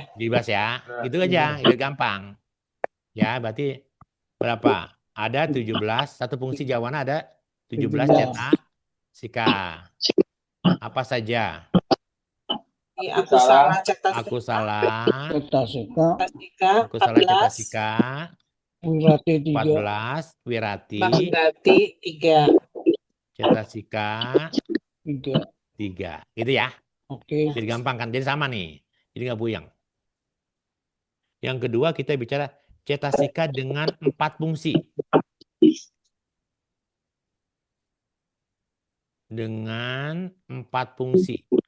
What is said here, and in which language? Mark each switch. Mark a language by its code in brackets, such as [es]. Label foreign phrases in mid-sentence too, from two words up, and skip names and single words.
[id] 17 ya. Itu aja, itu gampang. Ya, berarti berapa? Ada 17, satu fungsi jawana ada 17 cetasika. Apa saja? Aku salah Aku salah. Cetasika. Aku salah cetasika. Wirati 3. 14, Wirati. Wirati 3. Cetasika 3. 3. Gitu ya. Oke. Jadi gampang kan? Jadi sama nih. Jadi nggak buyang. Yang kedua kita bicara cetasika dengan 4 fungsi. Dengan 4 fungsi.